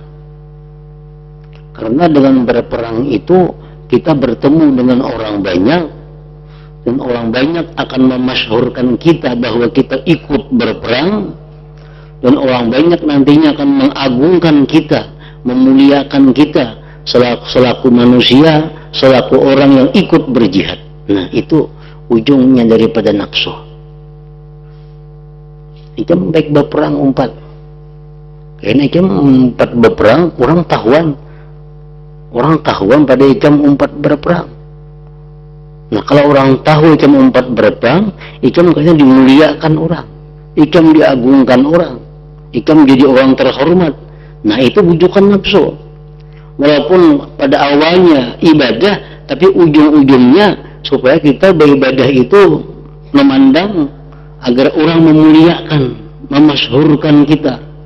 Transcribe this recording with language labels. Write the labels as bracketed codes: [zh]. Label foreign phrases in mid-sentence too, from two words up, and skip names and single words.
[id] Karena dengan berperang itu kita bertemu dengan orang banyak, dan orang banyak akan memasyhurkan kita bahwa kita ikut berperang, dan orang banyak nantinya akan mengagungkan kita, memuliakan kita selaku manusia, selaku orang yang ikut berjihad. Nah, itu ujungnya daripada nafsu. [bjn] Itu baik berperang umpat. Karena itu umpat berperang orang tahuan. Orang tahuan pada ikam umpat berperang. Nah, kalau orang tahu ikam umpat berperang, ikam kayaknya dimuliakan orang, ikam diagungkan orang, ikam jadi orang terhormat. [id] Nah, itu bujukan nafsu. Walaupun pada awalnya ibadah, tapi ujung-ujungnya supaya kita beribadah itu memandang agar orang memuliakan, memasyhurkan kita.